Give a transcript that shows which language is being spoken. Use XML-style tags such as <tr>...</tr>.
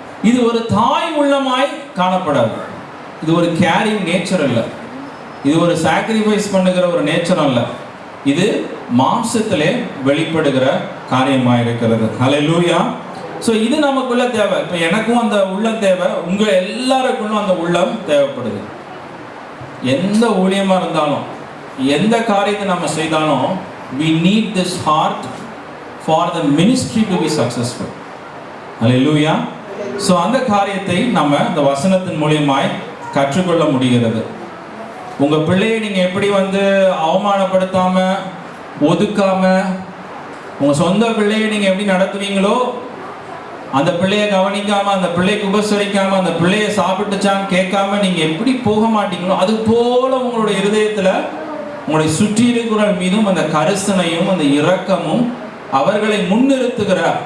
<ta>இது ஒரு தாய் உள்ளமாய் காணப்படாது. இது ஒரு கேரிங் நேச்சர் இல்லை, இது ஒரு சாக்ரிஃபைஸ் பண்ணுகிற ஒரு நேச்சர் அல்ல, இது மாம்சத்திலே வெளிப்படுகிற காரியமாக இருக்கிறது. அல்லேலூயா. ஸோ இது நமக்குள்ள தேவை. இப்போ எனக்கும் அந்த உள்ளம் தேவை, உங்க எல்லாருக்குள்ளும் அந்த உள்ளம் தேவைப்படுது. எந்த ஊழியமா இருந்தாலும், எந்த காரியத்தை நம்ம செய்தாலும்,</ta> <en>we need this heart for the ministry to be successful.</en> <ta>Hallelujah. So அந்த காரியத்தை நம்ம இந்த வசனத்தின் மூலியமாய் கற்றுக்கொள்ள முடிகிறது. உங்க பிள்ளையை நீங்க எப்படி வந்து அவமானப்படுத்தாம, ஒதுக்காம, உங்க சொந்த பிள்ளையை நீங்க எப்படி நடத்துவீங்களோ, அந்த பிள்ளையை கவனிக்காம, அந்த பிள்ளைக்கு உபசரிக்காம, அந்த பிள்ளையை சாப்பிட்டுச்சான்னு கேட்காம நீங்க எப்படி போக மாட்டீங்களோ, அது போல உங்களுடைய இருதயத்துல உங்களுடைய சுற்றி இருக்கிற மீதும் அந்த கரிசனையும் அந்த இரக்கமும், அவர்களை முன்னிறுத்துகிற,</ta>